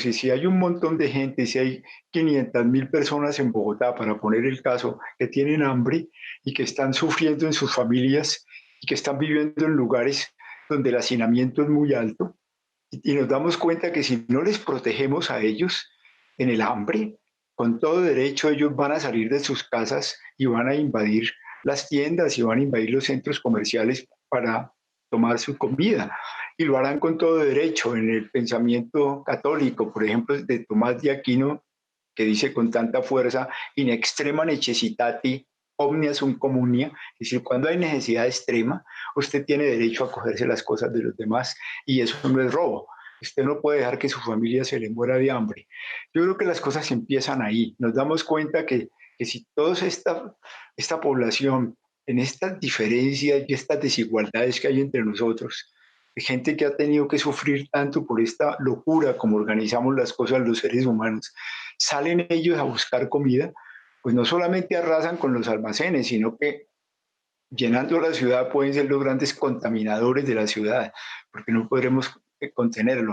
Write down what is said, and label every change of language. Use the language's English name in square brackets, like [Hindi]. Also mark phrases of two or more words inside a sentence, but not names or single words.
[Spanish] Y si hay un montón de gente, si hay 500.000 personas en Bogotá, para poner el caso, que tienen hambre y que están sufriendo en sus familias y que están viviendo en lugares donde el hacinamiento es muy alto, y nos damos cuenta que si no les protegemos a ellos en el hambre, con todo derecho ellos van a salir de sus casas y van a invadir las tiendas y van a invadir los centros comerciales para tomar su comida. Y lo harán con todo derecho. En el pensamiento católico, por ejemplo, de Tomás de Aquino, que dice con tanta fuerza, [Latin] in extrema necessitati omnia sunt communia, [Spanish] es decir, cuando hay necesidad extrema, usted tiene derecho a cogerse las cosas de los demás, y eso no es robo. Usted no puede dejar que su familia se le muera de hambre. Yo creo que las cosas empiezan ahí. Nos damos cuenta que si toda esta población, en estas diferencias y estas desigualdades que hay entre nosotros, de gente que ha tenido que sufrir tanto por esta locura como organizamos las cosas los seres humanos, salen ellos a buscar comida, pues no solamente arrasan con los almacenes, sino que llenando la ciudad pueden ser los grandes contaminadores de la ciudad, porque no podremos contenerlo.